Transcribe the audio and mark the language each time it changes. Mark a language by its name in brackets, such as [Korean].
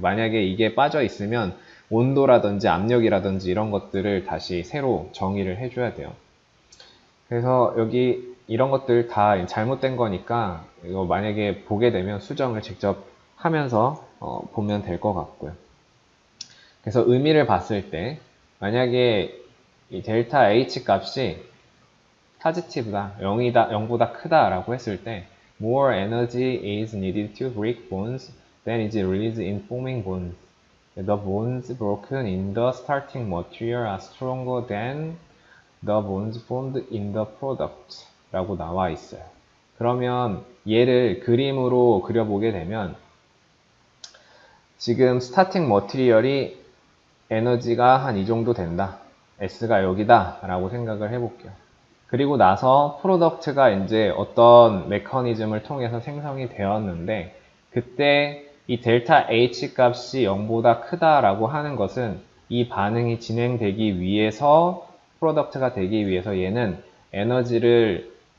[Korean] 만약에 이게 빠져 있으면 온도라든지 압력이라든지 이런 것들을 다시 새로 정의를 해줘야 돼요. 그래서 여기 이런 것들 다 잘못된 거니까 이거 만약에 보게 되면 수정을 직접 하면서 보면 될 것 같고요. 그래서 의미를 봤을 때 만약에 이 델타 H 값이 포지티브다, 0보다 크다라고 했을 때 [English] more energy is needed to break bonds than is released in forming bonds. The bonds broken in the starting material are stronger than the bonds formed in the product [Korean] 라고 나와 있어요. 그러면 얘를 그림으로 그려보게 되면 지금 스타팅 머티리얼이 에너지가 한 이 정도 된다. S가 여기다 라고 생각을 해볼게요. 그리고 나서 프로덕트가 이제 어떤 메커니즘을 통해서 생성이 되었는데 그때 이 델타 H 값이 0보다 크다라고 하는 것은 이 반응이 진행되기 위해서 프로덕트가 되기 위해서 얘는 에너지를